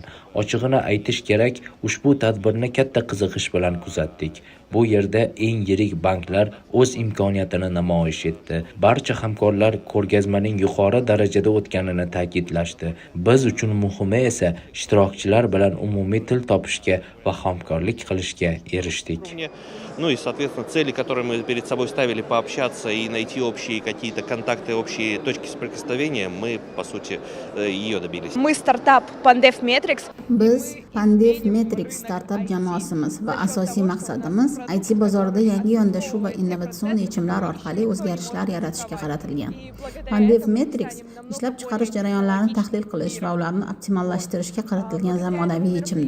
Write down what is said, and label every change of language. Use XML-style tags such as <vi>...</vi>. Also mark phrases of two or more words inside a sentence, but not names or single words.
<uz>Ochig'ini aytish kerak, ushbu tadbirni katta qiziqish bilan kuzatdik. Bu yerda eng yirik banklar o'z imkoniyatini namoyish etdi. Barcha hamkorlar ko'rgazmaning yuqori darajada o'tganini ta'kidlashdi. Biz uchun muhimi esa ishtirokchilar bilan umumiy til topishga va hamkorlik qilishga erishdik.</uz> <ru>Ну и, соответственно, цели, которые мы перед собой ставили, пообщаться и найти общие какие-то контакты, общие точки соприкосновения, мы, по сути, ее добились. Мы стартап PandevMetrics.</ru> <uz>Biz PandevMetrics startup jamoasimiz va asosiy maqsadimiz IT bozorida yangi yondashuv va innovatsion yechimlar orqali o'zgarishlar yaratishga qaratilgan. PandevMetrics ishlab chiqarish jarayonlarini tahlil qilish va ularni optimallashtirishga qaratilgan zamonaviy yechimdir.</uz>